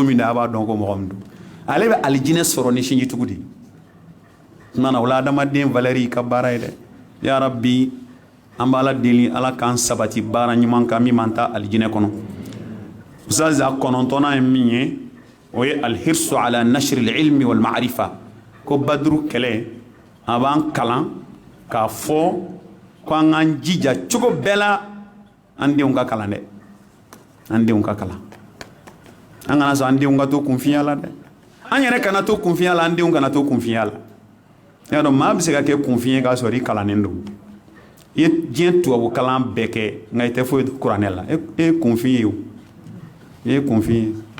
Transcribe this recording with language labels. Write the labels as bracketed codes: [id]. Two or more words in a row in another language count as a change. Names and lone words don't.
[bm] min na a b'a dɔn ko mɔgɔ min don ale bɛ alijinɛ sɔrɔ ni sinjitigiw de ye tuma na o la adamaden valeur y'i ka baara ye dɛ [ar] يا رب [bm] an b'ala deli ala k'an sabati baara ɲuman kan min man ta alijinɛ kɔnɔ usaza kɔnɔntɔnnan ye min ye o ye [ar] الحرص على نشر العلم والمعرفة [bm] ko baduru kɛlɛ a b'an kalan k'a fɔ ko an k'an jija cogo bɛɛ la an denw ka kalan dɛ an denw ka kalan an kana sɔn an denw ka to kunfiya la dɛ an yɛrɛ kana to kunfiya la an denw kana to kunfiya la y'a dɔn maa bɛ se ka kɛ kunfiye k'a sɔrɔ i kalannen don i ye diɲɛ tubabu kalan bɛɛ kɛ nka i tɛ foyi dɔn kuranɛ la e ye kunfiye o i ye kunfiye